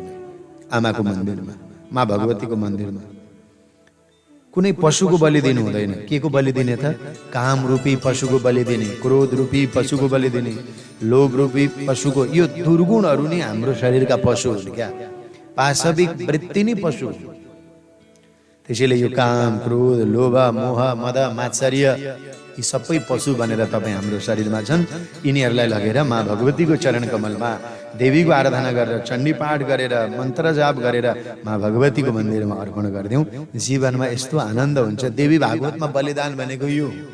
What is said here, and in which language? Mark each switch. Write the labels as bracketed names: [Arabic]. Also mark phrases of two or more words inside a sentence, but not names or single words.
[Nepali] आमाको मन्दिरमा, माँ भगवतीको मन्दिरमा कुनै पशुको बलि दिनु हुँदैन। के को बलि दिने त? काम रूपी पशुको बलि दिने, क्रोध रूपी पशुको बलि दिने, लोभ रूपी पशुको। यो दुर्गुणहरू नै हाम्रो शरीरका पशु हुन् क्या, पाशविक वृत्ति नै पशु हुन्। त्यसैले यो काम, क्रोध, लोभ, मोह, मद, मात्सर्य यी सबै पशु भनेर तपाईँ हाम्रो शरीरमा छन्। यिनीहरूलाई लगेर माँ भगवतीको चरण कमलमा देवीको आराधना गरेर, चण्डी पाठ गरेर, मन्त्र जाप गरेर माँ भगवतीको मन्दिरमा अर्पण गरिदिउँ। जीवनमा यस्तो आनन्द हुन्छ। देवी भागवतमा बलिदान भनेको यो।